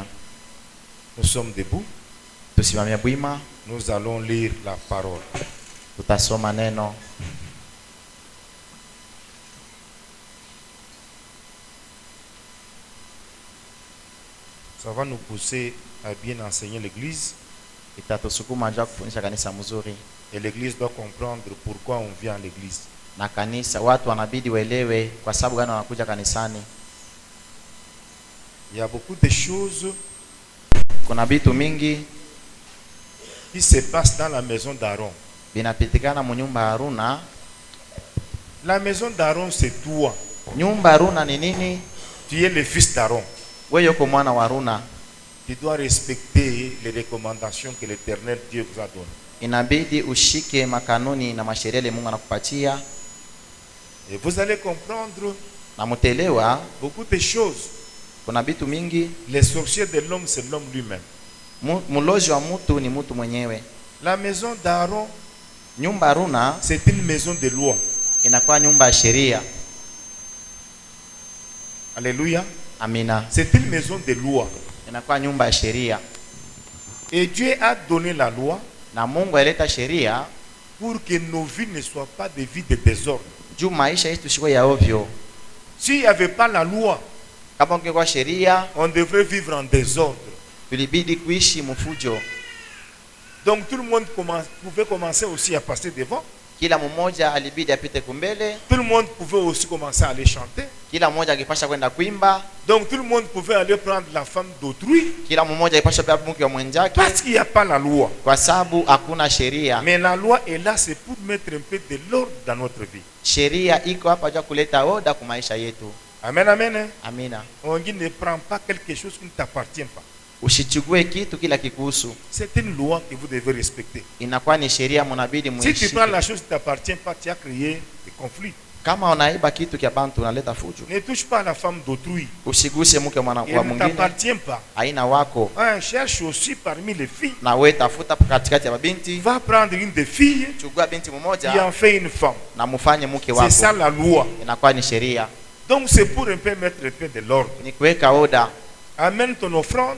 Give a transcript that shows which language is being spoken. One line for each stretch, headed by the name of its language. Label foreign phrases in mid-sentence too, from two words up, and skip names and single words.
French: Nous sommes debout.
Swahili: Tusimamia bwima.
French: Nous allons lire la parole.
Swahili: Tutasoma neno.
French: Ça va nous pousser à bien enseigner l'église.
Swahili: Itatusukuma njia kufundisha kanisa mzuri.
French: Et l'église doit comprendre pourquoi on vient à l'église.
Swahili: Na kanisa watu wanabidi waelewe kwa sababu gani wanakuja kanisani.
French: Il y a beaucoup de choses
Swahili: Kuna vitu mingi
French: qui se passent dans la maison d'Aaron.
Swahili: binapitikana mu nyumba ya Haruna.
French: La maison d'Aaron, c'est toi.
Swahili: Nyumba ya Haruna ni nini?
French: Tu es le fils d'Aaron.
Swahili: Wewe uko mwana wa Haruna.
French: Tu dois respecter les recommandations que l'Éternel Dieu vous a données.
Swahili: Inabidi ushike makanuni na masheria Mungu anakupatia.
French: Et vous allez comprendre
Swahili: Na mutelewa
French: beaucoup de choses.
Swahili: kuna vitu mingi.
French: Les sorciers de l'homme, c'est l'homme lui-même.
Swahili: Mulozi wa mutu ni mutu mwenyewe.
French: La maison d'Aaron,
Swahili: Nyumba ya Haruna
French: c'est une maison de loi.
Swahili: inakuwa nyumba ya sheria.
French: Alléluia.
Swahili: Amina.
French: C'est une maison de loi.
Swahili: Inakuwa nyumba ya sheria.
French: Et Dieu a donné la loi
Swahili: Na Mungu aleta sheria
French: pour que nos vies ne soient pas des vies de désordre.
Swahili: juu maisha yetu sio ya ovyo.
French: S'il n'y avait pas la loi,
Swahili: Kama ungekuwa sheria,
French: on devrait vivre en désordre.
Swahili: tulibidi kuishi mfujo.
French: Donc tout le monde pouvait commencer aussi à passer devant.
Swahili: Kila mmoja alibidi apite kumbele.
French: Tout le monde pouvait aussi commencer à aller chanter.
Swahili: Kila mmoja akipasha kwenda kuimba.
French: Donc tout le monde pouvait aller prendre la femme d'autrui.
Swahili: Kila mmoja akipasha beba mke wa mwenzake
French: Parce qu'il n'y a pas la loi.
Swahili: kwa sababu hakuna sheria.
French: Mais la loi est là, c'est pour mettre un peu de l'ordre dans notre vie.
Swahili: Sheria iko hapa kwa kuleta oda kwa maisha yetu.
French: Amen, amen.
Swahili: Amina.
French: On dit ne prends pas quelque chose qui ne t'appartient pas.
Swahili: Usichukue kitu kila kikuhusu.
French: C'est une loi que vous devez respecter.
Swahili: Inakuwa ni sheria mnabidi
French: Si
Swahili: muishi.
French: tu prends la chose qui ne t'appartient pas, tu as créé des conflits.
Swahili: Kama unaiba kitu kia bantu unaleta fujo.
French: Ne touche pas la femme d'autrui.
Swahili: Usiguse mke wa
French: Elle ne
Swahili: mwingine.
French: t'appartient pas.
Swahili: Aina wako.
French: Cherche aussi parmi les filles.
Swahili: Na wewe tafuta katikati ya mabinti.
French: Va prendre une des filles
Swahili: Chukua binti
French: qui
Swahili: mmoja
French: en fait une femme.
Swahili: na mufanye mke
French: C'est ça
Swahili: wako.
French: la loi.
Swahili: Inakuwa ni sheria.
French: Donc c'est pour un peu mettre un peu de l'ordre.
Swahili: Ni kuweka oda.
French: Amène ton offrande.